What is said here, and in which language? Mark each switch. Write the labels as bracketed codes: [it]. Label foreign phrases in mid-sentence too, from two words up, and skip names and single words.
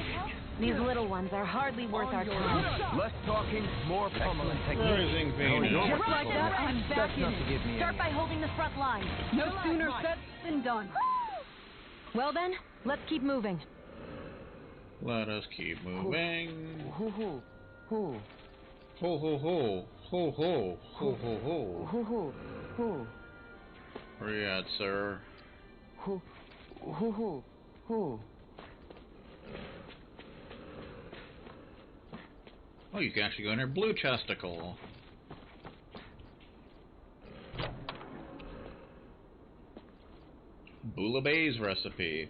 [en] These little ones are hardly worth our time. Less talking, more pummeling. Rising Venus. Just like that, I'm back in Not to it. give me Start any by holding the front line. No sooner said than done. Well then, let's keep moving. Let us keep moving. Hoo hoo. Hoo. Ho ho ho. Ho ho. Ho ho ho. Hoo hoo. Hoo. Where you at, sir? Who? Oh, you can actually go in here. Blue Chesticle. Boulabé's recipe.